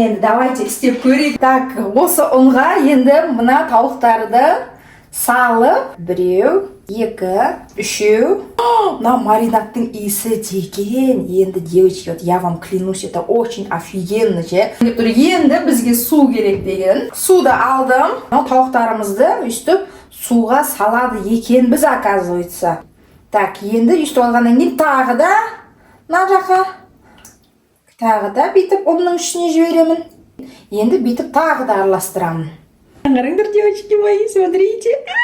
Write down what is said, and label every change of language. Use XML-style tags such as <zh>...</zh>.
<kk>Енді давайте істеп көрейік. Так, осы ұнға енді мына тауықтарды салып, 1, 2, 3. Мына маринадтың иісі деген.</kk> <ru>Енді, девочки, вот я вам клянусь, это очень офигенно же.</ru> <kk>Енді бізге су керек деген. Суды алдым. Тауықтарымызды өйстіп суға салады екен біз, оказывается. Так, енді өйстіп алғаннан кейін тағы да мына жаққа тағы да бүйтіп ұнның ішіне жіберемін. Енді бүйтіп тағы да араластырамын. Қараңдар,</kk> <ru>девочки мои, смотрите.</ru>